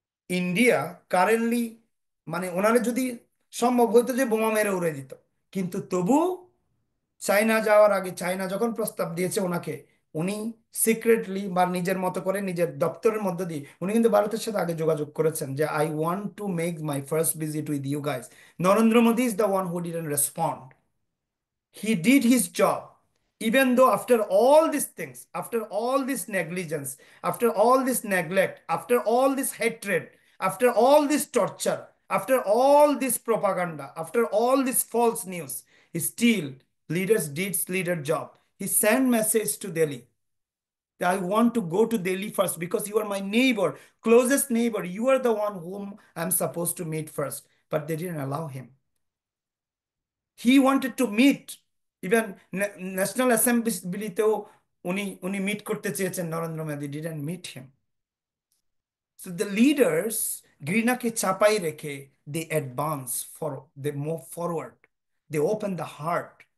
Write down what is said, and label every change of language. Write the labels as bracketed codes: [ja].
[bn] India currently, মানে ওনারা যদি সম্ভব হইতো যে বোমা মেরে উড়ে দিত, কিন্তু তবু চায়না যাওয়ার আগে, চায়না যখন প্রস্তাব দিয়েছে ওনাকে, উনি সিক্রেটলি বা নিজের মতো করে নিজের দপ্তরের মধ্য দিয়ে উনি কিন্তু ভারতের সাথে আগে যোগাযোগ করেছেন যে [en] I want to make my first visit with you guys. Narendra Modi is the one who didn't respond. He did his job. Even though after all these things, after all this negligence, after all this neglect, after all this hatred, after all this torture, after all this propaganda, after all this false news, still leaders did leader job. He sent message to Delhi. I want to go to Delhi first because you are my neighbor, closest neighbor. You are the one whom I'm supposed to meet first. But they didn't allow him. He wanted to meet even [bn] national অ্যাসেম্বলিতেও উনি meet করতে চেয়েছেন, [en] Narendra Modi didn't meet him. So the leaders [bn] ঘৃণাকে চাপাই রেখে [en] They advance, for they move forward, they open the heart.